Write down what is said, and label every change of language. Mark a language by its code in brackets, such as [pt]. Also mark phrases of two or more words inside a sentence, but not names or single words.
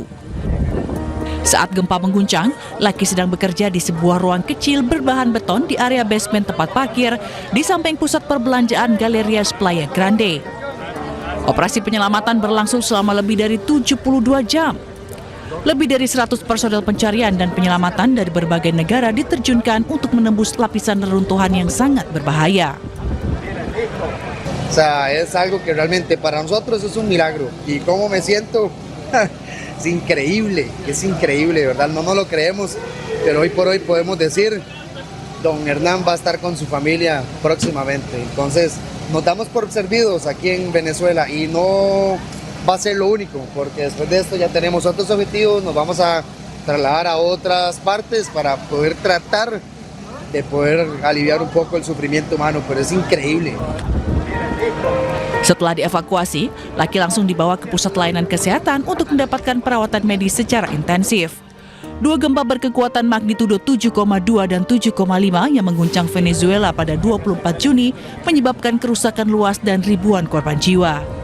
[id] Saat gempa mengguncang, Laki sedang bekerja di sebuah ruang kecil berbahan beton di area basement tempat parkir di samping pusat perbelanjaan Galerias Playa Grande. Operasi penyelamatan berlangsung selama lebih dari 72 jam. Lebih dari 100 personel pencarian dan penyelamatan dari berbagai negara diterjunkan untuk menembus lapisan reruntuhan yang sangat berbahaya. [es] O sea, es algo que realmente para nosotros es un milagro. Y cómo me siento, es increíble, ¿verdad? No nos lo creemos, pero hoy por hoy podemos decir, don Hernán va a estar con su familia próximamente. Entonces, nos damos por servidos aquí en Venezuela y no va a ser lo único, porque después de esto ya tenemos otros objetivos, nos vamos a trasladar a otras partes para poder tratar de poder aliviar un poco el sufrimiento humano, pero es increíble. [id] Setelah dievakuasi, Laki langsung dibawa ke pusat layanan kesehatan untuk mendapatkan perawatan medis secara intensif. 2 gempa berkekuatan magnitudo 7,2 dan 7,5 yang mengguncang Venezuela pada 24 Juni menyebabkan kerusakan luas dan ribuan korban jiwa.